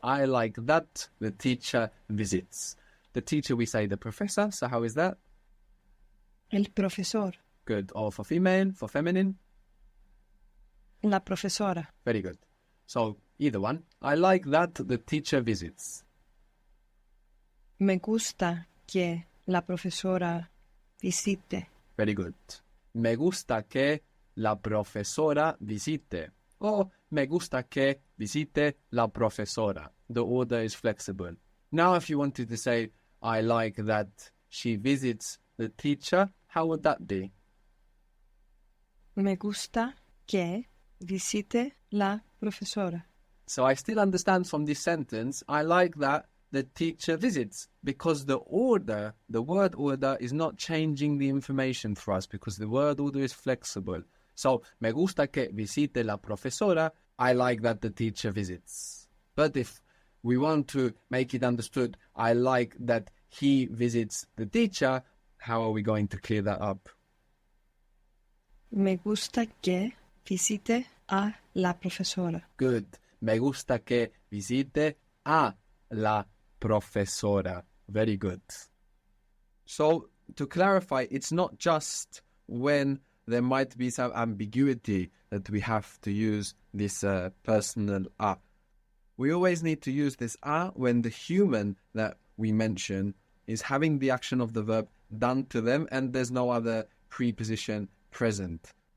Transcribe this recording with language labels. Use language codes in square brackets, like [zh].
[en] I like that the teacher visits. The teacher, we say the professor, so how is that? [es] El profesor. [en] Good. Or for female, for feminine? [es] La profesora. [en] Very good. So either one. I like that the teacher visits. [es] Me gusta que la profesora visite. [en] Very good. [es] Me gusta que la profesora visite. O me gusta que visite la profesora. [en] the order is flexible. Now, if you wanted to say, I like that she visits the teacher, how would that be? [es] Me gusta que visite la profesora. [en] So I still understand from this sentence, I like that the teacher visits, because the order, the word order, is not changing the information for us because the word order is flexible. So, [es] me gusta que visite la profesora, [en] I like that the teacher visits. But if we want to make it understood, I like that he visits the teacher, how are we going to clear that up? [es] Me gusta que visite a la profesora. [en] Good. [es] Me gusta que visite a la profesora. [en] Very good. So, to clarify, it's not just when there might be some ambiguity that we have to use this personal a. We always need to use this a when the human that we mention is having the action of the verb done to them and there's no other preposition present.